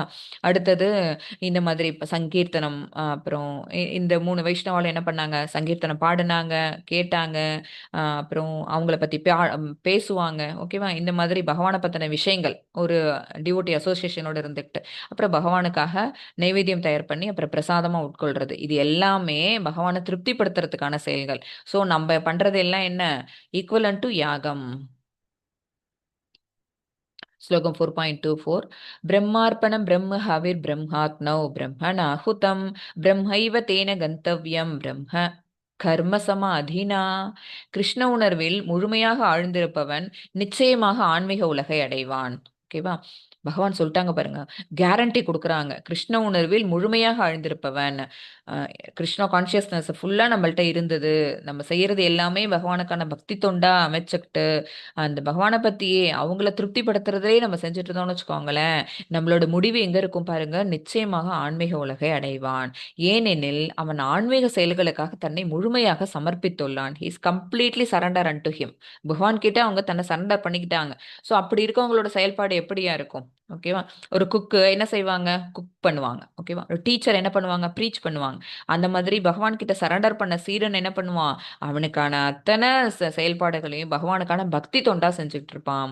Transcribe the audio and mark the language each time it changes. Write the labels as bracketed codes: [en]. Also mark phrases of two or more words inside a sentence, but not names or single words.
[ta] அடுத்தது இந்த மாதிரி இப்போ சங்கீர்த்தனம், அப்புறம் இந்த 3 வைஷ்ணவாலும் என்ன பண்ணாங்க, சங்கீர்த்தனம் பாடினாங்க, கேட்டாங்க, அப்புறம் அவங்கள பற்றி பேசுவாங்க. ஓகேவா? இந்த மாதிரி பகவானை பற்றின விஷயங்கள் ஒரு [en] devotee association [ta] இருந்துக்கிட்டு அப்புறம் பகவானுக்காக நைவேத்தியம் தயார் பண்ணி அப்புறம் பிரசாதமாக உட்கொள்றது, இது எல்லாமே பகவானை திருப்திப்படுத்துறதுக்கான செயல்கள். ஸோ நம்ம பண்ணுறது எல்லாம் என்ன, [en] equivalent to [ta] யாகம். [sa] श्लोकम 4.24 ब्रह्मार्पणं ब्रह्म हविर् ब्रह्मात्मौ ब्रह्मणाहुतं ब्रह्मैव तेन गन्तव्यं ब्रह्म कर्म समाधिना. [ta] கிருஷ்ண உணர்வில் முழுமையாக ஆழ்ந்திருப்பவன் நிச்சயமாக ஆன்மீக உலகை அடைவான். ஓகேவா? பகவான் சொல்லிட்டாங்க பாருங்க, கேரண்டி கொடுக்குறாங்க. கிருஷ்ண உணர்வில் முழுமையாக ஆழ்ந்திருப்பவன், [en] Krishna consciousness fully [ta] நம்மள்ட்ட இருந்தது, நம்ம செய்யறது எல்லாமே பகவானுக்கான பக்தி தொண்டா அமைச்சுக்கிட்டு அந்த பகவானை பத்தியே அவங்கள திருப்திப்படுத்துறதே நம்ம செஞ்சுட்டு இருந்தோம்னு வச்சுக்கோங்களேன், நம்மளோட முடிவு எங்க இருக்கும் பாருங்க, நிச்சயமாக ஆன்மீக உலகை அடைவான். ஏனெனில் அவன் ஆன்மீக செயல்களுக்காக தன்னை முழுமையாக சமர்ப்பித்துள்ளான். [en] He is completely surrender unto him. [ta] பகவான் கிட்ட அவங்க தன்னை சரண்டர் பண்ணிக்கிட்டாங்க. ஸோ அப்படி இருக்கவங்களோட செயல்பாடு எப்படியா இருக்கும்? ஓகேவா? ஒரு குக்கு என்ன செய்வாங்க, குக் பண்ணுவாங்க. ஓகேவா? ஒரு டீச்சர் என்ன பண்ணுவாங்க, ப்ரீச் பண்ணுவாங்க. அந்த மாதிரி பகவான் கிட்ட சரண்டர் பண்ண சீடன் என்ன பண்ணுவான், அவனுக்கான அத்தனை செயல்பாடுகளையும் பகவானுக்கான பக்தி தொண்டா செஞ்சுட்டு இருப்பான்.